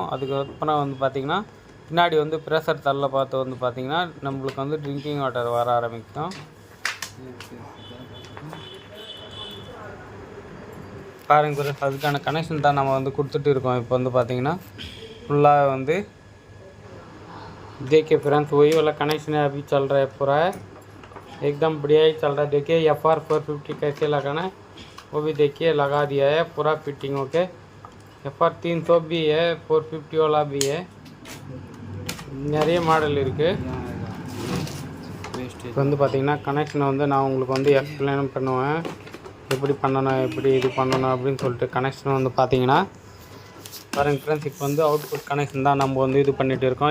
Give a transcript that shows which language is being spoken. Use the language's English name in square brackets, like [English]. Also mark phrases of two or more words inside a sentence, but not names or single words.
[Tamil] அதுக்கப்புறம் வந்து பார்த்திங்கன்னா பின்னாடி வந்து ப்ரெஷர் தள்ள பார்த்து வந்து பார்த்திங்கன்னா நம்மளுக்கு வந்து [English] drinking water [Tamil] வர ஆரம்பிக்கும். பாருங்க அதுக்கான கனெக்ஷன் தான் நம்ம வந்து கொடுத்துட்டு இருக்கோம். இப்போ வந்து பார்த்திங்கன்னா ஃபுல்லா வந்து [Hindi] देखिए फ्रेंड्स वही वाला कनेक्शन है अभी चल रहा है पूरा है एकदम बढ़िया ही चल रहा है। देखिए FR 450 कैसे लगाना है वो भी देखिए लगा दिया है पूरा फिटिंग ओके। FR 300 भी है 450 वाला भी है [Tamil] நிறைய மாடல் இருக்குது। இப்போ வந்து பார்த்திங்கன்னா கனெக்ஷனை வந்து நான் உங்களுக்கு வந்து எக்ஸ்பிளைன் பண்ணுவேன் எப்படி பண்ணணும் எப்படி இது பண்ணணும் அப்படின்னு சொல்லிட்டு। கனெக்ஷன் வந்து பார்த்திங்கன்னா பாருங்கள் ஃப்ரெண்ட்ஸ் இப்போ வந்து [English] output connection [Tamil] தான் நம்ம வந்து இது பண்ணிகிட்டு இருக்கோம்।